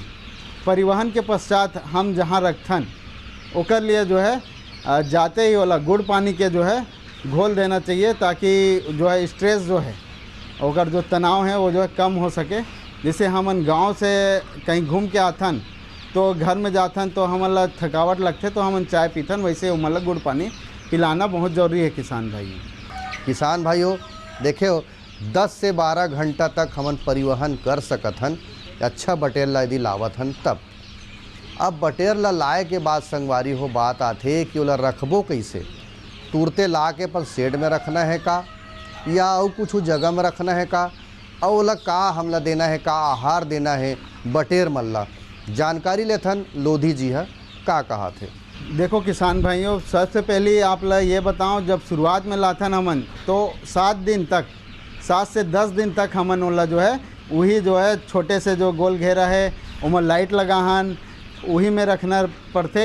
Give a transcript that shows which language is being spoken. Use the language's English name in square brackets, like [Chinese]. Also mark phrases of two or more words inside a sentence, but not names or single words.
[Chhattisgarhi] परिवहन के पश्चात हम जहाँ रखथन ओकर लिए जो है जाते ही वाला गुड़ पानी के जो है घोल देना चाहिए, ताकि जो है स्ट्रेस जो है ओकर जो तनाव है वो जो है कम हो सके। जैसे हमन गांव से कहीं घूम के आथन तो घर में जाथन तो हमला थकावट लगते तो हमन चाय पीथन, वैसे मतलब गुड़ पानी पिलाना बहुत ज़रूरी है किसान भाइयों। किसान भाइयों देखियो 10 से 12 घंटा तक हमन परिवहन कर सकत हन अच्छा बटेर ला यदि लावत हन तब। अब बटेर ला लाए के बाद संगवारी हो बात आथे कि ओला रखबो कैसे, तुरते ला के पर शेड में रखना है का या और कुछ जगह में रखना है का, और ओला का हमला देना है का आहार देना है बटेर मल्ला जानकारी लेथन लोधी जी है का कहा थे। देखो किसान भाइयों सबसे पहले आप ला ये बताओ, जब शुरुआत में लाथन हमन तो 7 से 10 दिन तक हमन ओला जो है वही जो है छोटे से जो गोल घेरा है उमर लाइट लगाहन वही में रखना पड़ते।